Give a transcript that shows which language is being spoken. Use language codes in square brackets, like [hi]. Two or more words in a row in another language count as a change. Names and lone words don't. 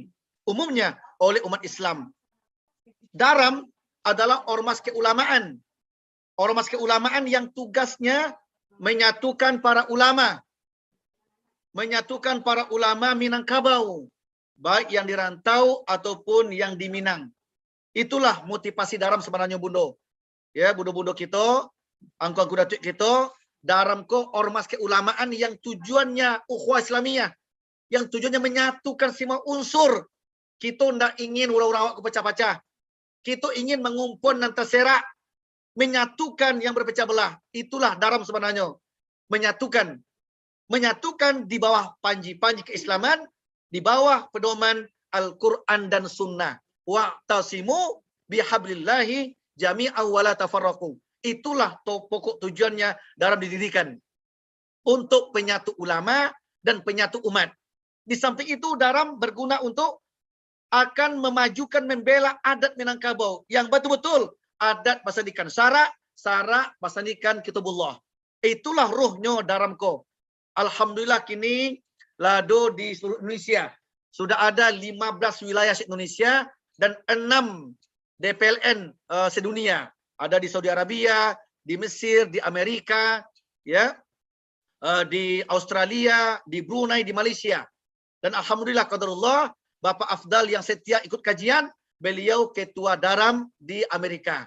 [id] Umumnya oleh umat Islam. Daram adalah ormas keulamaan. Ormas keulamaan yang tugasnya menyatukan para ulama. Menyatukan para ulama Minangkabau. Baik yang di rantau ataupun yang di Minang. Itulah motivasi daram sebenarnya, Bundo. Ya, bundo-bundo kita, angku-angku datuk kita, daram ko ormas keulamaan yang tujuannya ukhuwah Islamiyah. Yang tujuannya menyatukan semua unsur. Kita tidak ingin orang-orang awak kepecah-pecah. Kita ingin mengumpul dan terserak. Menyatukan yang berpecah belah. Itulah daram sebenarnya. Menyatukan. Menyatukan di bawah panji-panji keislaman. Di bawah pedoman Al-Quran dan Sunnah. [ar] واعتصموا بحبل الله جميعا ولا تفرقوا. [id] Itulah pokok tujuannya dalam didirikan. Untuk penyatu ulama dan penyatu umat. Di samping itu daram berguna untuk akan memajukan membela adat Minangkabau. Yang betul-betul [min] adat pasandikan syarak, syarak pasandikan kitabullah. [id] Itulah ruhnya daramko. Alhamdulillah kini lado di seluruh Indonesia. Sudah ada 15 wilayah Indonesia dan 6 DPLN sedunia. Ada di Saudi Arabia, di Mesir, di Amerika, ya, di Australia, di Brunei, di Malaysia. Dan [ar] الحمد لله قدر الله, [id] Bapak Afdal yang setia ikut kajian, beliau ketua daram di Amerika.